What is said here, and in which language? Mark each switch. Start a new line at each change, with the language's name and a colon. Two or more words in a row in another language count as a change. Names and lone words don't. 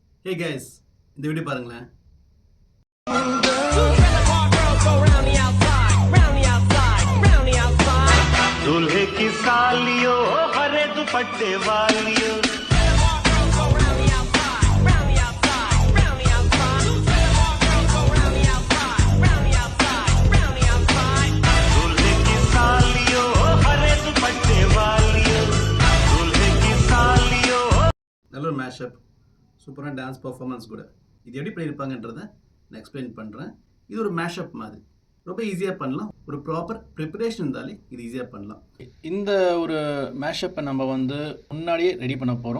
English: hey guys,
Tamil: இந்த வீடியோ பாருங்களேன்.
Hindi: दूल्हे की सालियों हरे दुपट्टे वालियों दूल्हे की सालियों हरे दुपट्टे वालियों दूल्हे की सालियों.
Tamil: நல்ல ஒரு மேஷப், சூப்பரான
English: dance performance
Tamil: கூட. இது எப்படி பண்ணியிருப்பாங்கன்றதை நான் எக்ஸ்பிளைன் பண்ணுறேன். இது ஒரு மேஷப் மாதிரி ரொம்ப ஈஸியாக பண்ணலாம். ஒரு
English: proper preparation
Tamil: இருந்தாலே இது ஈஸியாக பண்ணலாம். இந்த ஒரு மேஷப்பை நம்ம வந்து முன்னாடியே ரெடி பண்ண போகிறோம்.